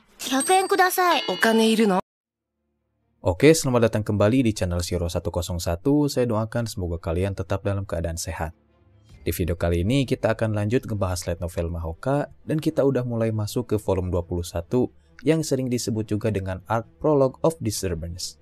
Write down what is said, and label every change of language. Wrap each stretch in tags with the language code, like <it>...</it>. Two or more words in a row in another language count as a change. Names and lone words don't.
<ja>100 円ください。お金いるの?</ja> <id>Oke, selamat datang kembali di channel Shiro 101. Saya doakan semoga kalian tetap dalam keadaan sehat. Di video kali ini kita akan lanjut ngebahas</id> <en>light novel</en> <id>Mahoka, dan kita udah mulai masuk ke volume 21 yang sering disebut juga dengan arc Prologue of Disturbance.</id>